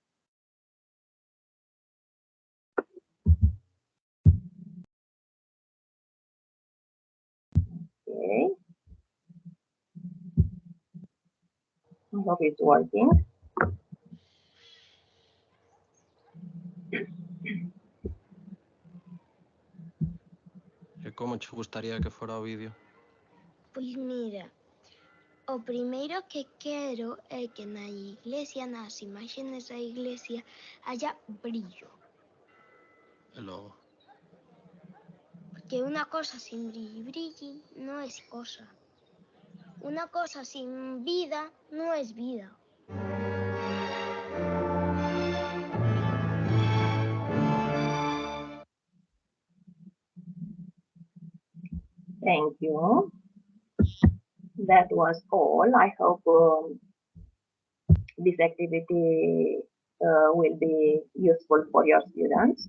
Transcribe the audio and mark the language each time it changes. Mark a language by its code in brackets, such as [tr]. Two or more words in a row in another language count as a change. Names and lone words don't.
[en] Okay. I hope it's working. [es] ¿Cómo te gustaría que fuera o vídeo? [gl] Pois mira, o primeiro que quero é que na iglesia, nas imaxes da iglesia, [es] haya brillo. [gl] E logo? Porque unha cosa sin brilli non é cosa. Unha cosa sin vida non é vida. [en] Thank you. That was all. I hope this activity will be useful for your students.